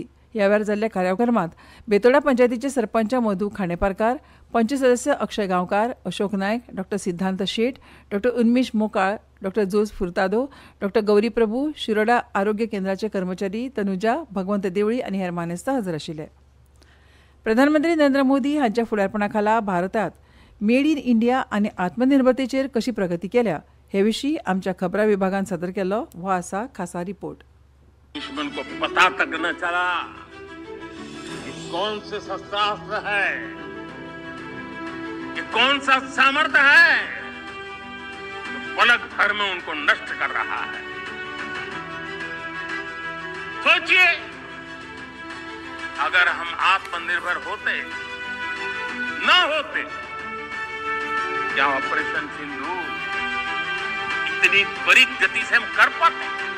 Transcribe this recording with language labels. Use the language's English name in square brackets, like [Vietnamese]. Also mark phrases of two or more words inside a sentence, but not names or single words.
[Konkani] ह्या वेळार जाल्ल्या कार्यक्रमात बेतोडा पंचायतीचे सरपंच मधू खांडेपारकार, पंच सदस्य अक्षय गांवकार, अशोक नायक, डॉ सिद्धांत शेट, डॉ उन्मेश मोकाळ, डॉ जोस फुर्तादो, डॉ गौरी प्रभू, शिरोडा आरोग्य केंद्राचे कर्मचारी तनुजा, भगवंत देवळी आनी हेर मानेस्त हजर आशिल्ले. प्रधानमंत्री नरेंद्र मोदी हांच्या फुडारपणा खाला भारतात मेड इन इंडिया आनी आत्मनिर्भरतेचेर कशी प्रगती केल्या हे विशीं आमच्या खबरां विभागान सादर केल्लो हो आसा खासा रिपोर्ट. [Hindi] दुश्मन को पता तक न चला ये कौन से शस्त्रास्त्र है, ये कौन सा सामर्थ्य है तो पलक भर में उनको नष्ट कर रहा है. सोचिए, अगर हम आत्मनिर्भर होते न होते, क्या ऑपरेशन सिंदूर इतनी त्वरित गति से हम कर पाते?